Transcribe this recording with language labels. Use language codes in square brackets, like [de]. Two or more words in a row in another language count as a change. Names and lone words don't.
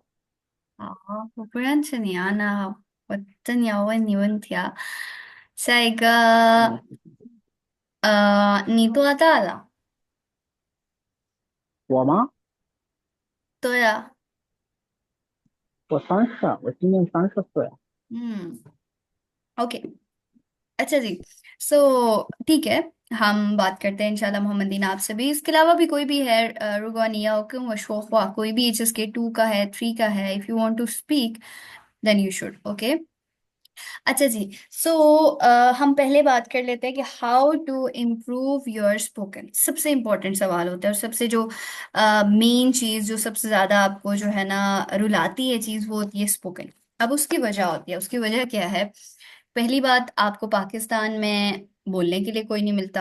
[zh] 好，我不认识你啊，那我正要问你问题啊。下一个，嗯，你多大了？我吗？对啊，我今年30岁。 [ur] 嗯 ，OK， اچھا جی. سو ٹھیک ہے، ہم بات کرتے ہیں [ar] إن شاء الله [ur] محمد دین آپ سے بھی. اس کے علاوہ بھی کوئی بھی ہے، رگوانیا اوکے وشوکھوا، کوئی بھی HSK 2 کا ہے، 3 کا ہے, [en] if you want to speak then you should. [ur] اوکے اچھا جی. سو ہم پہلے بات کر لیتے ہیں کہ [en] how to improve your spoken. [ur] سب سے امپورٹنٹ سوال ہوتا ہے، اور سب سے جو مین چیز جو سب سے زیادہ آپ کو جو ہے نا رلاتی ہے چیز، وہ ہوتی ہے سپوکن. اب اس کی وجہ ہوتی ہے، اس کی وجہ کیا ہے؟ پہلی بات، آپ کو پاکستان میں بولنے کے لیے کوئی نہیں ملتا.